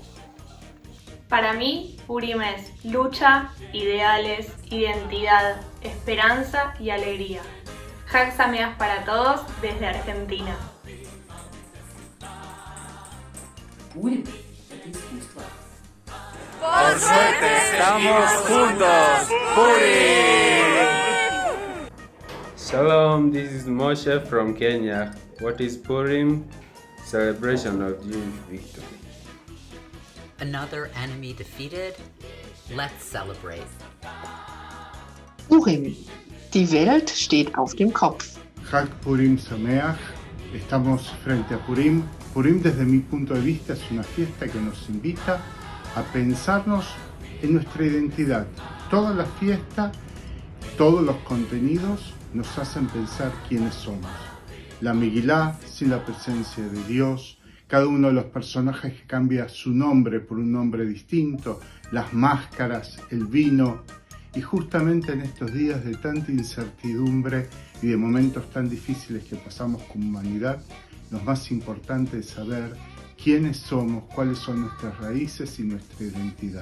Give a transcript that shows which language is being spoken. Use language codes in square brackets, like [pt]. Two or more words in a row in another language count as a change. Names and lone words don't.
[es] Para mí, Purim es lucha, ideales, identidad, esperanza y alegría. Hazzanim para todos desde Argentina. Purim. Por suerte estamos juntos. Purim. [en] Shalom, this is Moshe from Kenya. What is Purim? Celebration of Jewish victory. Another enemy defeated? Let's celebrate. Purim. [de] Die Welt steht auf dem Kopf. [he] חג פורים שמח. [es] Estamos frente a Purim. Purim, desde mi punto de vista, es una fiesta que nos invita a pensarnos en nuestra identidad. Toda la fiesta, todos los contenidos nos hacen pensar quiénes somos. La Megilá, sin la presencia de Dios, cada uno de los personajes que cambia su nombre por un nombre distinto, las máscaras, el vino, y justamente en estos días de tanta incertidumbre y de momentos tan difíciles que pasamos como humanidad, lo más importante es saber quiénes somos, cuáles son nuestras raíces y nuestra identidad.